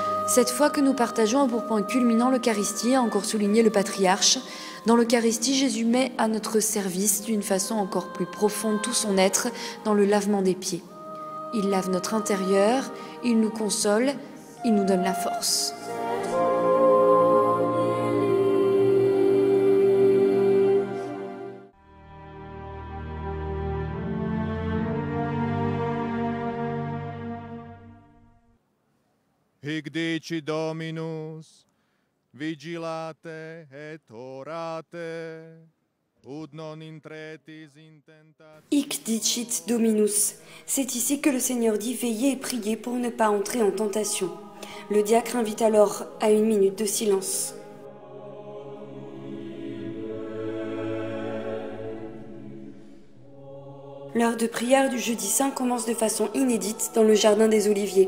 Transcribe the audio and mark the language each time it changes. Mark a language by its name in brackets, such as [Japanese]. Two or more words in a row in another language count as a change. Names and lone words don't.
[French] Cette foi que nous partageons a pour point culminant l'Eucharistie, a encore souligné le patriarche. Dans l'Eucharistie, Jésus met à notre service d'une façon encore plus profonde tout son être dans le lavement des pieds. Il lave notre intérieur, il nous console, il nous donne la force. [Latin] Hic dici Dominus, vigilate et orate, ut non intretis in tentatio. Hic dicit Dominus. [French] C'est ici que le Seigneur dit veillez et priez pour ne pas entrer en tentation. Le diacre invite alors à une minute de silence. L'heure de prière du jeudi saint commence de façon inédite dans le jardin des Oliviers.